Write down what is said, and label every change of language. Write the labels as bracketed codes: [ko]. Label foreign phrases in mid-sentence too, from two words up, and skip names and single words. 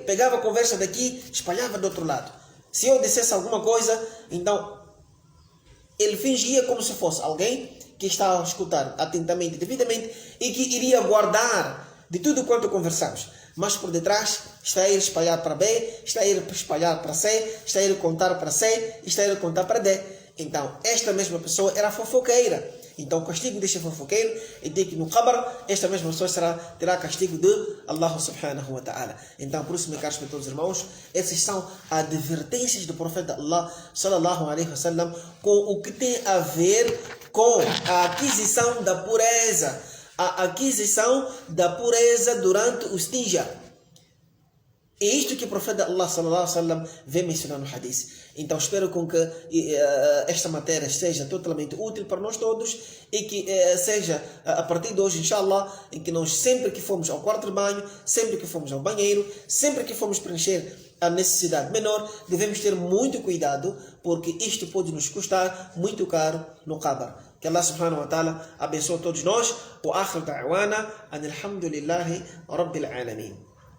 [pt] Pegava a conversa daqui, espalhava do outro lado. Se eu dissesse alguma coisa, então ele fingia como se fosse alguém que estava a escutar atentamente, devidamente, e que iria guardar de tudo quanto conversamos. Mas por detrás está a ir espalhar para B, está a ir espalhar para C, está a ir contar para C, está a ir contar para D. Então, esta mesma pessoa era fofoqueira. Então o castigo deste fofoqueiro é de que no Qabr, esta mesma pessoa terá castigo de Allah [ar] سبحانه وتعالى. [pt] Então por isso, meus caros todos os irmãos, essas são advertências do profeta Allah [ar] صلى الله عليه وسلم [pt] com o que tem a ver com a aquisição da pureza. A aquisição da pureza durante o istinja. É isto que o profeta Allah [ar] صلى الله عليه وسلم [pt] vem mencionar no hadith. Então espero com que esta matéria seja totalmente útil para nós todos e que seja a partir de hoje, inshallah, em que nós sempre que formos ao quarto de banho, sempre que formos ao banheiro, sempre que formos preencher a necessidade menor, devemos ter muito cuidado, porque isto pode nos custar muito caro no Qabr. Que Allah [ar] سبحانه وتعالى [pt] abençoe todos nós. [ar] وآخر دعوانا أن الحمد لله رب العالمين.